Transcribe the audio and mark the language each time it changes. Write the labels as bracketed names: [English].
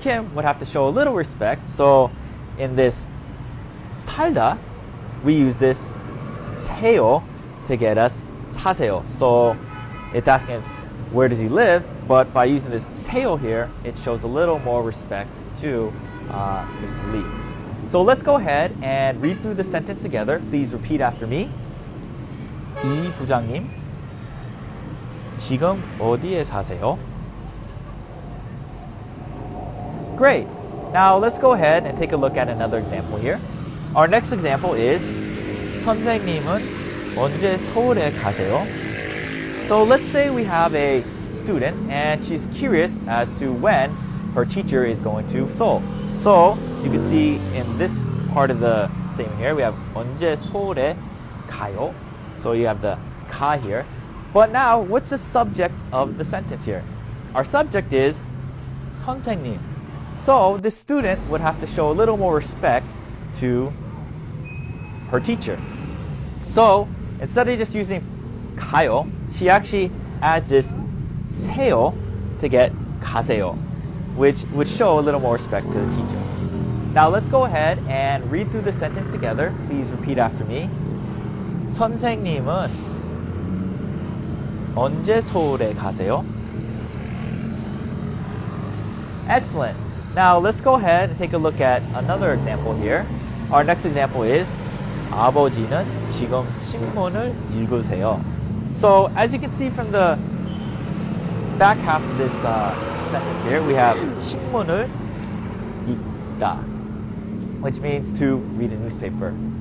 [English] Kim would have to show a little respect. So, in this 살다, we use this 세요 to get us 사세요. So it's asking us where does he live, but by using this 세요 here, it shows a little more respect to Mr. Lee. So let's go ahead and read through the sentence together. Please repeat after me. [Korean] 이 부장님 지금 어디에 사세요? [English] Great. Now let's go ahead and take a look at another example here. Our next example is [Korean] 선생님은 언제 서울에 가세요? [English] So let's say we have a student and she's curious as to when her teacher is going to Seoul. So you can see in this part of the statement here we have [Korean] 언제 서울에 가요? [English] So you have the 가 here. But now what's the subject of the sentence here? Our subject is 선생님. So the student would have to show a little more respect to her teacher. So instead of just using 가요, she actually adds this 세요 to get 가세요, which would show a little more respect to the teacher. Now let's go ahead and read through the sentence together. Please repeat after me. 선생님은 언제 서울에 가세요? Excellent. Now let's go ahead and take a look at another example here. Our next example is [Korean] 아버지는 지금 신문을 읽으세요. [English] So as you can see from the back half of this sentence here, we have [Korean] 신문을 읽다, [English] which means to read a newspaper.